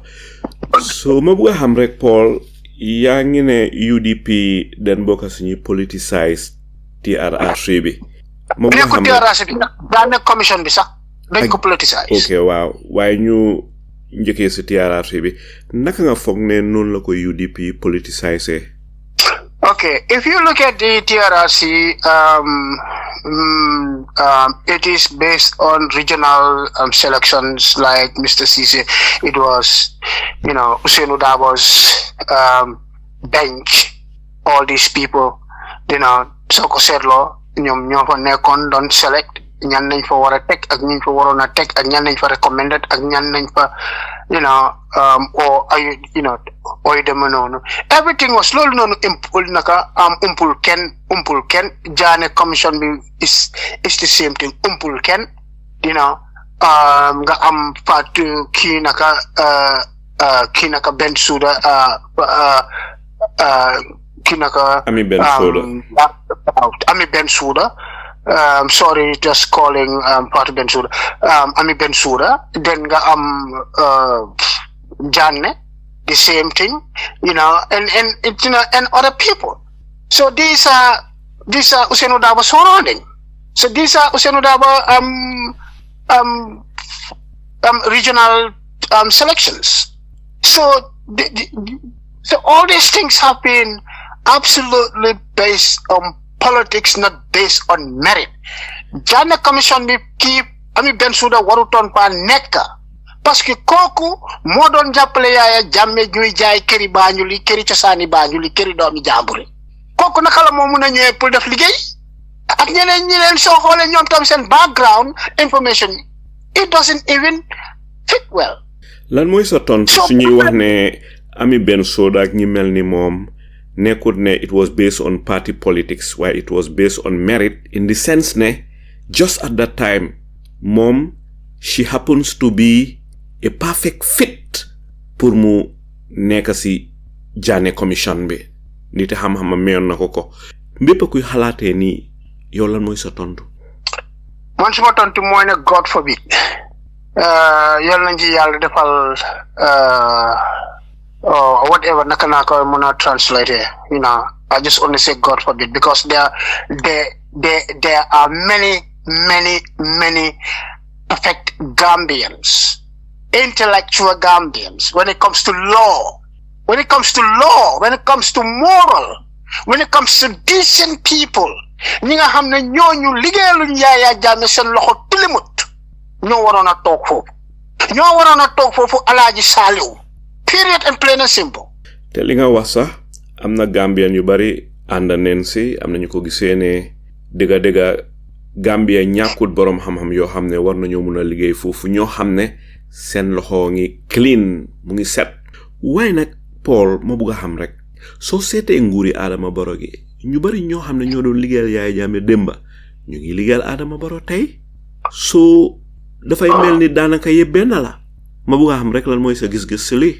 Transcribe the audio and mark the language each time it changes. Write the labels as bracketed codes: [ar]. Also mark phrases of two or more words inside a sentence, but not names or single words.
[wo] so ma bëgg a xam rek Paul yaa ngi ne UDP den bokk suñuy politicize TRRC bi ma bëgg a xam TRRC bi daa nekk commission bi sax dañ ko politicize ok waaw waaye ñu njëkkee si TRRC bi naka nga foog ne noonu la ko UDP politicize [en] Okay, if you look at the TRRC, it is based on regional selections. Like Mr. Cisse, it was, Ousseynou Dabo's bench. All these people, [wo] Soko Sedlo, ñoo fa nekkoon doon select ñan nañ fa war a teg ak ñañ fa waroon a teg ak ñan nañ fa recommended ak ñan nañ fa or deme noonu [en] everything was [wo] loolu noonu umpul kenn jaane commission bi [en] is the same thing [wo] umpul kenn nga am Fatou kii naka Ben Souda kii naka [en] Ami Ben Souda sorry, just calling Fatou Bensouda. Ami Bensouda. Then Janne, the same thing, and other people. So these are Ousseynou Dabo surrounding. So these are Ousseynou Dabo regional selections. So so all these things have been absolutely based on politics, not based on merit. [wo] Jana commission bi ki Ami Bensouda waruton pa nekk [fr] parce que [wo] kooku moo doon jàppale Yaya Jammeh ñuy jaay këri Banjul këri cosaani Banjul këri doomi jàmbur kooku naka la moo mun a ñëwee pour def liggéey ak ñeneen soo xoolee ñoom tam seen [en] background information it doesn't even fit well. [wo] lan mooy sa tontu su ñuy wax ne Ami Bensouda ak ñi mel ni moom nekkut ne [en] it was based on party politics while it was based on merit in the sense [wo] ne [en] just at that time [wo] mom [en] she happens to be a perfect fit [wo] pour mu nekk si Jaane commission bi nit xam-xam meyon na ko mbépp kuy xalaatee ni yow lan mooy sa tontu man suma tontu mooy ne [en] God forbid [wo] yal nañ ci yàlla defal [en] or whatever [wo] nakanaka muna [en] translate it, I just only say God forbid because there are many perfect Gambians, intellectual Gambians when it comes to law, when it comes to moral, when it comes to decent people. [wo] Ñi nga xamne ñooñu liggéeyaluñ Yaya Jammeh seen loxo tilimut ñoo waroon a toog foofu Alaaji Saliou period and plain and simple. te li nga wax sax am na Gambian yu bari ànd neen si am na ñu ko gisee ne dëgga Gambia ñàkkut borom xam-xam yoo xam ne war nañoo mun a liggéey foofu ñoo xam ne seen loxo ngi clean mu ngi set waaye nag Paul ma bugg a xam rek soo seetee nguuri Adama Barrow gi ñu bari ñoo xam ne ñoo doon liggéeyal Yaya Jammeh démba ñu ngi liggéeyal Adama Barrow tey soo dafay mel ni daanaka yëpp benn la ma bugg a xam rek lan mooy sa gis-gis si lii.